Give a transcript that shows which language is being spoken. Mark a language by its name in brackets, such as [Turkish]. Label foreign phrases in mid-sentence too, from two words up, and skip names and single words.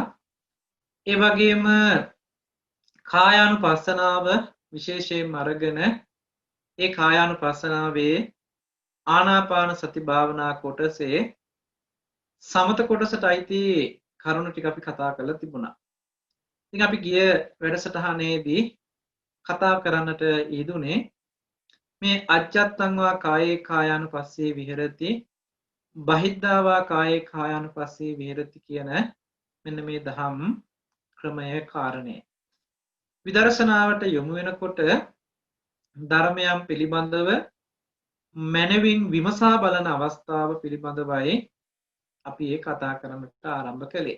[Sinhala] ඒ වගේම කායානුපස්සනාව විශේෂයෙන්ම අරගෙන ඒ කායානුපස්සනාවේ ආනාපාන සති භාවනා කොටසේ සමත කොටසට අයිති කරුණු ටික අපි කතා කරලා තිබුණා. ඉතින් අපි ගිය වැඩසටහනේදී කතා කරන්නට යෙදුනේ මේ [Pali] අජ්ජත්තං වා කායේ කායානුපස්සේ විහෙරති, [Sinhala] බහිද්ධා වා කායේ කායානුපස්සේ විහෙරති කියන මෙන්න මේ දහම් ක්‍රමය කාරණය. විදර්ශනාවට යොමු වෙනකොට ධර්මයන් පිළිබඳව මනවින් විමසා බලන අවස්ථාව පිළිබඳවයි අපි ඒ කතා කරන්නට ආරම්භ කළේ.